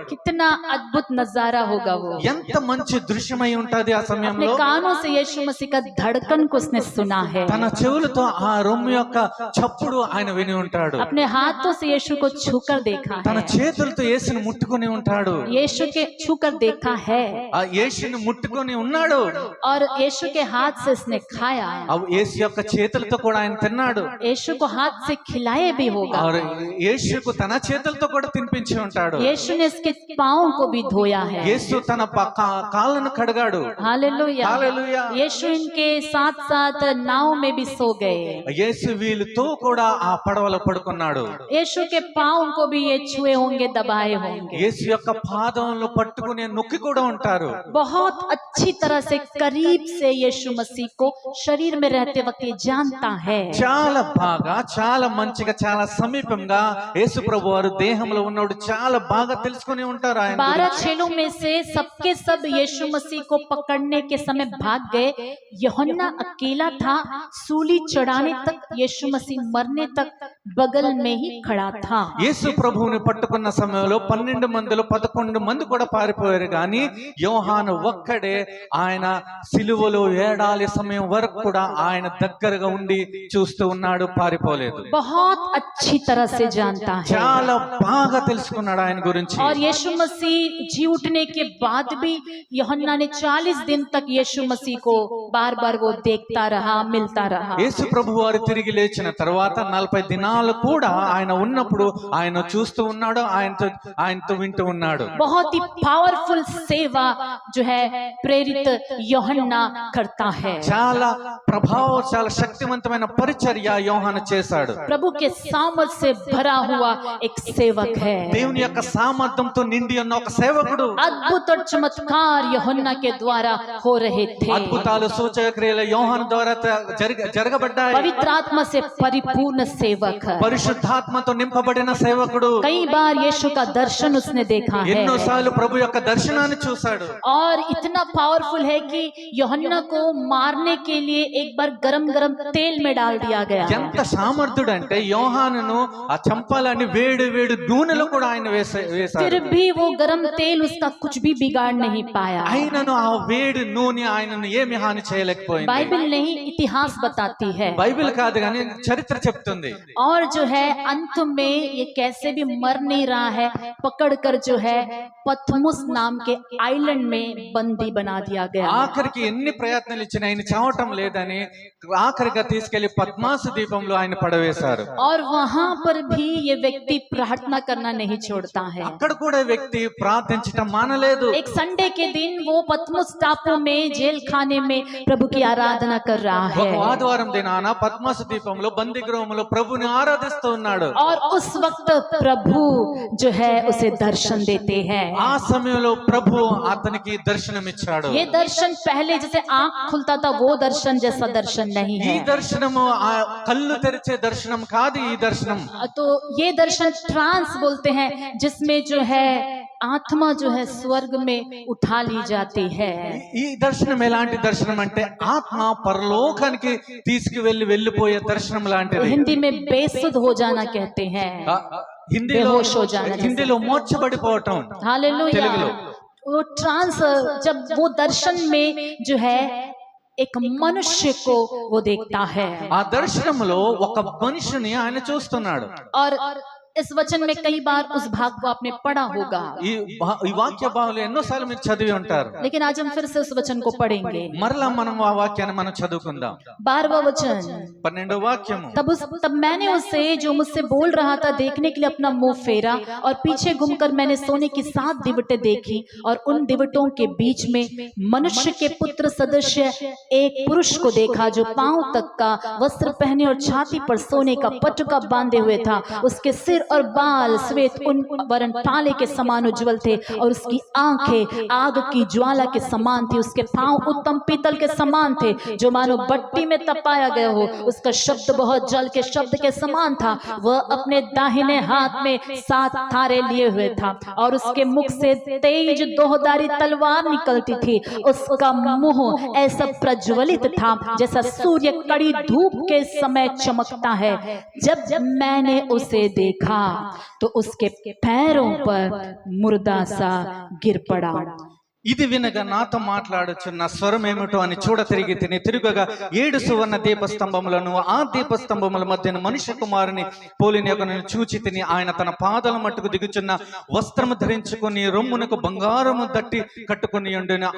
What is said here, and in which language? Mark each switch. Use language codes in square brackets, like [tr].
[hi] कितना अद्भुत नजारा होगा वो। [te] ఎంత మంచి దృశ్యమై ఉంటది ఆ [hi] अपने [te] సమయంలో. [hi] कानों से यीशु मसीह का धड़कन को उसने सुना है। [te] తన చెవులతో ఆ రొమ్ము యొక్క చప్పుడు ఆయన విని ఉంటాడు. [hi] अपने हाथों से यीशु को छूकर देखा [te] తన [hi] है। [te] చేతులతో యేసుని ముట్టుకొని ఉంటాడు. [hi] यीशु के छूकर देखा है [te] ఆ యేసుని ముట్టుకొని ఉన్నాడు. [hi] और यीशु के हाथ से उसने खाया। [te] ఆ యేసు యొక్క చేతులతో కూడా ఆయన తిన్నాడు. [hi] यीशु को हाथ से खिलाए भी होगा। और [te] యేసుకు తన చేతులతో కూడా తినిపించి ఉంటాడు. [hi] यीशु ने इसके पाँव को भी धोया है। [te] యేసు తన కాళ్ళను కడిగాడు. [hi] हालेलुया। [te] హల్లెలూయా. [hi] यीशु इनके साथ साथ नाव में भी सो गए। [te] యేసు వీళ్ళతో కూడా ఆ పడవలో పడుకున్నాడు. [hi] यीशु के पाँव को भी ये छुए होंगे, दबाए होंगे। [te] యేసు యొక్క పాదములను పట్టుకుని నొక్కి కూడా ఉంటారు. [hi] बहुत अच्छी तरह से करीब से यीशु मसीह को शरीर में रहते वक्त ये जानता है। [te] చాలా బాగా, చాలా మంచిగా, చాలా సమీపంగా యేసు ప్రభు వారు దేహంలో ఉన్నాడు చాలా బాగా తెలుసుకొని ఉంటారు ఆయన 12 గురించి. [hi] चेलों में से सबके सब यीशु मसीह को पकड़ने के समय भाग गए। यूहन्ना अकेला था। सूली चढ़ाने तक, यीशु मसीह मरने तक बगल में ही खड़ा था। [te] యేసు ప్రభువుని పట్టుకున్న సమయంలో 12 మందిలో 11 మంది కూడా పారిపోయారు, కానీ యోహాను ఒక్కడే ఆయన సిలువలో ఏడాలి సమయం వరకు కూడా ఆయన దగ్గరగా ఉండి చూస్తూ ఉన్నాడు, పారిపోలేదు. [hi] बहुत अच्छी तरह से जानता है। [te] చాలా బాగా తెలుసుకున్నాడు ఆయన గురించి. [hi] और यीशु मसीह जी उठने के बाद भी यूहन्ना ने 40 दिन तक यीशु मसीह को बार बार वो देखता रहा, मिलता रहा। [te] యేసు ప్రభు వారు తిరిగి లేచిన తర్వాత 40 దినాలు కూడా ఆయన ఉన్నప్పుడు ఆయన చూస్తూ ఉన్నాడు, ఆయనతో వింటూ ఉన్నాడు. [hi] बहुत ही पावरफुल सेवा जो है प्रेरित यूहन्ना करता है। [te] చాలా చాలా శక్తివంతమైన పరిచర్య యోహాను చేశాడు. [hi] प्रभु के सामर्थ से भर भरा हुआ एक सेवक है। [te] దేవుని యొక్క సామర్థ్యంతో నిండి ఉన్న ఒక సేవకుడు. [hi] अद्भुत और चमत्कार यूहन्ना के द्वारा हो रहे थे। [te] అద్భుతాలు సూచక క్రియలు యోహాను ద్వారా జరగబడ్డాయి. [hi] पवित्र आत्मा से परिपूर्ण सेवक, [te] పరిశుద్ధాత్మతో నింపబడిన సేవకుడు. [hi] कई बार यीशु का दर्शन उसने देखा है [te] ఎన్నోసార్లు ప్రభు యొక్క దర్శనాన్ని చూశాడు. [hi] और इतना पावरफुल है कि यूहन्ना को मारने के लिए एक बार गरम गरम तेल में डाल दिया गया। [te] ఎంత సామర్థ్యుడు అంటే యోహానును ఆ చంపాలని వేడి వేడి నూనెలో కూడా ఆయన వేశారు. [hi] फिर भी वो गरम तेल उसका कुछ भी बिगाड़ नहीं पाया। [te] ఆయనను ఆ వేడి నూనె ఆయనను ఏమి హాని చేయలేకపోయింది. [hi] बाइबल नहीं, इतिहास बताती है। [te] బైబిల్ కాదు కానీ చరిత్ర చెప్తుంది. [hi] और जो है अंत में ये कैसे भी मर नहीं रहा है, पकड़कर जो है पथमुस नाम के आइलैंड में बंदी बना दिया गया। [te] ఆఖరికి ఎన్ని ప్రయత్నాలు ఇచ్చినా ఆయన చావటం లేదని ఆఖరిగా తీసుకెళ్లి పద్మాసు దీపంలో ఆయన పడవేశారు. [hi] और वहां पर भी ये व्यक्ति प्रार्थना करना नहीं छोड़ता है। [te] అక్కడ కూడా వ్యక్తి ప్రార్థించటం మానలేదు. [hi] एक संडे के दिन वो पथमुस टापू में जेल खाने में प्रभु की आराधना कर रहा [te] ఒక [hi] है। [te] ఆదివారం దినాన పద్మాసు దీపంలో బందీ గృహంలో ప్రభుని ఆరాధిస్తూ ఉన్నాడు. [hi] और उस वक्त प्रभु जो है उसे दर्शन देते हैं। [te] ఆ సమయంలో ప్రభు అతనికి దర్శనం ఇచ్చాడు. [hi] ये दर्शन पहले जैसे आंख खुलता था वो दर्शन जैसा दर्शन नहीं [te] ఈ [hi] है। [te] దర్శనము ఆ కళ్ళు తెరిచే దర్శనం కాదు. ఈ దర్శనం [hi] तो ये दर्शन ट्रांस बोलते हैं, जिसमें जो है आत्मा जो है स्वर्ग में उठा ली जाती है। [te] ఈ దర్శనం ఎలాంటి దర్శనం అంటే ఆత్మ పరలోకానికి వెళ్ళిపోయే దర్శనం లాంటిది. [hi] हिंदी में बेसुध हो जाना कहते हैं, बेहोश हो जाना। [te] హిందీలో మోర్చబడిపోవటం. [hi] हालेलुया। [te] తెలుగులో [hi] वो ट्रांस, जब वो दर्शन में जो है एक मनुष्य को वो देखता है। [te] ఆ దర్శనంలో ఒక మనిషిని ఆయన చూస్తున్నాడు. [hi] और इस वचन में कई बार उस भाग को आपने पढ़ा होगा, [te] ఈ వాక్య భాగంలో ఎన్నోసార్లు మీరు చదివి ఉంటారు. [hi] लेकिन आज हम फिर से उस वचन को पढ़ेंगे। [te] మరలా మనం ఆ వాక్యాన్ని మనం చదువుకుందాం. [hi] 12वां वचन। [te] 12వ వాక్యము. [hi] तब मैंने उसे जो मुझसे बोल रहा था देखने के लिए अपना मुंह फेरा, और पीछे घूमकर मैंने सोने की 7 दिवटें देखी, और उन दिवटों के बीच में मनुष्य के पुत्र सदृश एक पुरुष को देखा, जो पांव तक का वस्त्र पहने और छाती पर सोने का पटुका बांधे हुए था। उसके सिर और बाल श्वेत उन वरन ताले के समान उज्जवल थे, और उसकी आंखें आग की ज्वाला के समान थी। उसके पांव उत्तम पीतल के समान थे, जो मानो भट्टी में तपाया गया हो। उसका शब्द बहुत जल के शब्द के समान था। वह अपने दाहिने हाथ में 7 तारे लिए हुए था, और उसके मुख से तेज दोहदारी तलवार निकलती थी। उसका मुंह ऐसा प्रज्वलित था जैसा सूर्य कड़ी धूप के समय चमकता है। जब मैंने उसे देखा तो उसके पैरों पर मुर्दा सा गिर पड़ा। [te] ఇది వినగా నాతో మాట్లాడుచున్న స్వరం ఏమిటో అని చూడ తిరుగగా 7 సువర్ణ దీపస్తంభములను, ఆ దీపస్తంభముల మధ్యన మనుష్య కుమారుని పోలిన యొక్కను చూచి తిని, ఆయన తన పాదాల మట్టుకు దిగుచున్న వస్త్రము ధరించుకుని రొమ్మునకు బంగారము దట్టి కట్టుకుని ఉండెను.